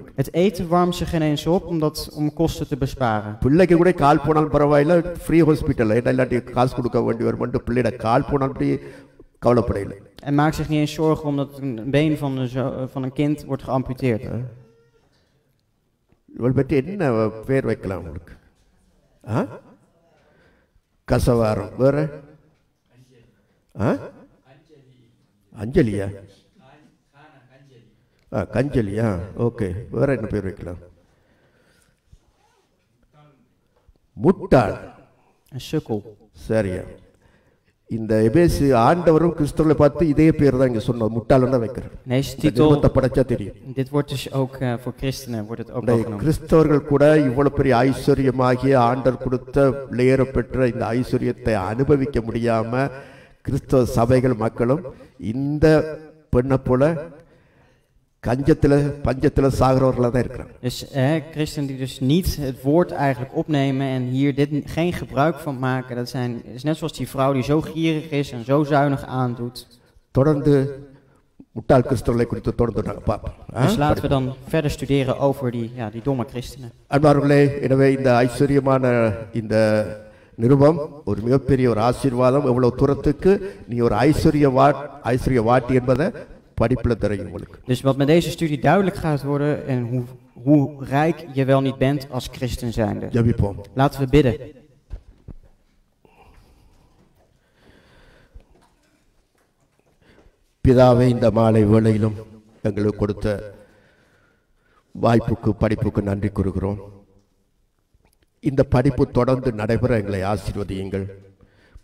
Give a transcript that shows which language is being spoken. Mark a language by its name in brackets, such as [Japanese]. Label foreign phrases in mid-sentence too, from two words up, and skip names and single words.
[Dutch] Het eten warmt ze geen eens op om kosten te besparen. [Tamil] பிள்ளைக்கு கூட கால் போனாலும் பரவாயில்ல, [English] free hospital [Tamil] இல்லாட்டி காசு கொடுக்க வேண்டி வரும். பிள்ளைட கால் போனாலும் அப்படி கவலைப்படையில. [Dutch] En maakt zich niet eens zorgen omdat een been van een kind wordt geamputeerd. [Tamil] இவள் பற்றி என்ன பேர் வைக்கலாம் உங்களுக்கு? கசவாரம். வேற அஞ்சலியா? கஞ்சலியா? ஓகே. வேற என்ன பேர் வைக்கலாம்? முட்டாள். [Dutch] Sukkel. [Tamil] சரியா? இந்த எபேசு ஆண்டவரும் கிறிஸ்தவர்களை பார்த்து இதே பேர் தான் இங்க சொன்னது, முட்டாள்னு வைக்கிறார். [Dutch] Deze titel [Tamil] படிச்சா தெரியும். [Dutch] Dit wordt dus ook voor christenen wordt het ook genoemd. [Tamil] கிறிஸ்தவர்கள் கூட இவ்வளவு பெரிய ஐஸ்வர்யமாகிய ஆண்டவர் கொடுத்த லேயர பெற்ற இந்த ஐஸ்வர்யத்தை அனுபவிக்க முடியாம கிறிஸ்தவ சபைகள் மக்களும் இந்த பெண்ணை போல கஞ்சத்துல பஞ்சத்துல சாகிறவர்களா தான் இருக்கிறாங்க. [Dutch] Dus christenen die dus niet het woord eigenlijk opnemen en hier geen gebruik van maken, dat is net zoals die vrouw die zo gierig is en zo zuinig aandoet. [Tamil] தொடர்ந்து முட்டாள் கிறிஸ்தவர்களை குறித்து தொடர்ந்து நாங்கள் பார்ப்போம். [Dutch] Dus laten we dan verder studeren over die domme christenen. [Tamil] அன்பார்களே, எனவே இந்த ஐஸ்வர்யமான இந்த நிருபம் ஒரு மிகப்பெரிய ஒரு ஆசீர்வாதம். எவ்வளவு தூரத்துக்கு நீ ஒரு ஐஸ்வர்யவாட்டி என்பதை படிப்புல தெரியும் உங்களுக்கு. [Dutch] Dus wat met deze studie duidelijk gaat worden en hoe rijk je wel niet bent als christen zijnde. [Tamil] ஜெபிப்போம். [Dutch] Laten we bidden. [Tamil] பிதாவே, இந்த மாலை வேளையிலும் எங்களுக்கு கொடுத்த வாய்ப்புக்கு படிப்புக்கு நன்றி கூறுகிறோம். இந்த படிப்பு தொடர்ந்து நடைபெற எங்களை ஆசீர்வதியுங்கள்.